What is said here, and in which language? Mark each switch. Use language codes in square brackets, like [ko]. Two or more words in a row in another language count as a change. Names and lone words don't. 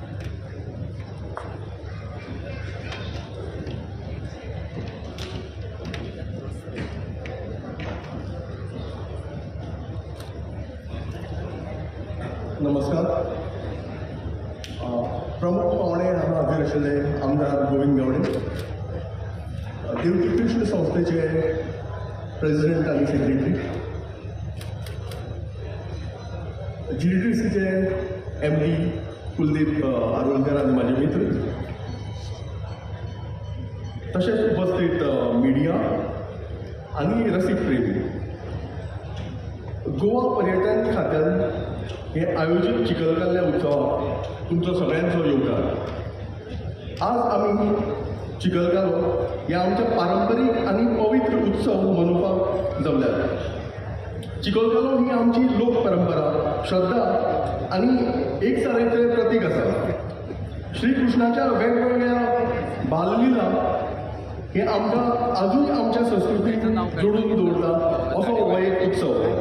[kok] नमस्कार. प्रमुख पाहुणे हांगा हाजीर आशिल्ले आमदार गोविंद गावडे, [mr] देवकी कृष्ण संस्थेचे प्रेसिडेंट आणि सेक्रेटरी, GDTCचे MD कुलदीप आरोलकर आणि माझे मित्र, तसेच उपस्थित मीडिया आणि रसिक प्रेमी. गोवा पर्यटन खात्यान हे आयोजित चिखलकाल्या उत्सवात तुमचं सगळ्यांचं योगदान. [kok] आज आम्ही चिखलकालो ह्या आमच्या पारंपरीक आणि पवित्र उत्सव मनोवपाक जमल्यात. चिखलकालो ही आमची लोक परंपरा, श्रद्धा आणि एकसारखेचे प्रतीक आसा. श्रीकृष्णाच्या वेगवेगळ्या बाललीला हे आमकां आजून आमच्या संस्कृतीक जोडून दवरता असो हो एक उत्सव.